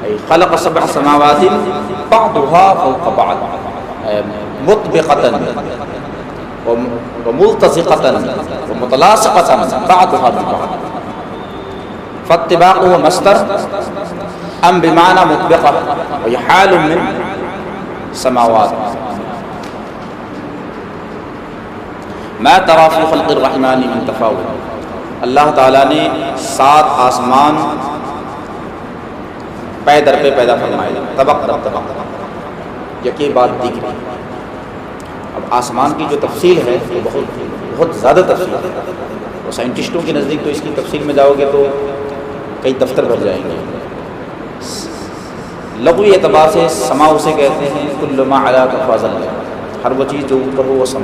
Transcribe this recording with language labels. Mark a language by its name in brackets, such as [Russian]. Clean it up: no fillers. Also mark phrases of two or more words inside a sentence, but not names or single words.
[Arabic] ای خلق سبع سماوات بعضها فوق بعض مطبقة وملتصقة ومتلاصقة بعضها ببعض. فاتباعه مصدر ام بمعنى مطبقة وهي حال من سماوات. ما ترى في خلق الرحمن من تفاوت. [Urdu] اللہ تعالیٰ نے 7 آسمان پے در پہ پیدا فرمائے، [Persian] طبق در طبق، یکی بعد دیگری. [Urdu] اب آسمان کی جو تفصیل ہے وہ بہت زیادہ تفصیل ہے، اور سائنٹسٹوں کے نزدیک تو اس کی تفصیل میں جاؤ گے تو کئی دفتر بھر جائیں گے. لغوی اعتبار سے سما اسے کہتے ہیں [Arabic] کل ما علی فاضل، [Urdu] ہر وہ چیز جو اوپر ہو وہ سما.